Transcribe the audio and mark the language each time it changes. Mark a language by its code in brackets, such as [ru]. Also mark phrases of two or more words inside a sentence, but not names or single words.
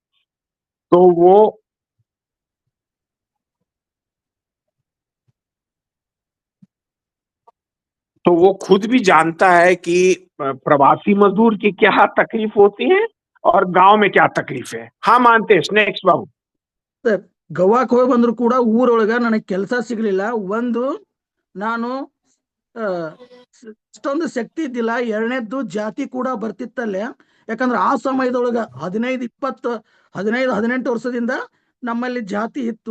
[hi] तो वो खुद भी जानता है कि प्रवासी मजदूर की क्या तकलीफ होती है और गांव में क्या तकलीफ है। हाँ मानते नेक्स्ट बाबू। [kn] ಸರ್ ಗೋವಾಕ್ ಹೋಗಿ ಬಂದ್ರು ಕೂಡ ಊರೊಳಗ ನನಗೆ ಕೆಲಸ ಸಿಗ್ಲಿಲ್ಲ. ಒಂದು ನಾನು ಅಷ್ಟೊಂದು ಶಕ್ತಿ ಇದ್ದಿಲ್ಲ. ಎರಡನೇದ್ದು ಜಾತಿ ಕೂಡ ಬರ್ತಿತ್ತಲ್ಲೇ. ಯಾಕಂದ್ರೆ ಆ ಸಮಯದೊಳಗ 15-18 ವರ್ಷದಿಂದ ನಮ್ಮಲ್ಲಿ ಜಾತಿ ಇತ್ತು.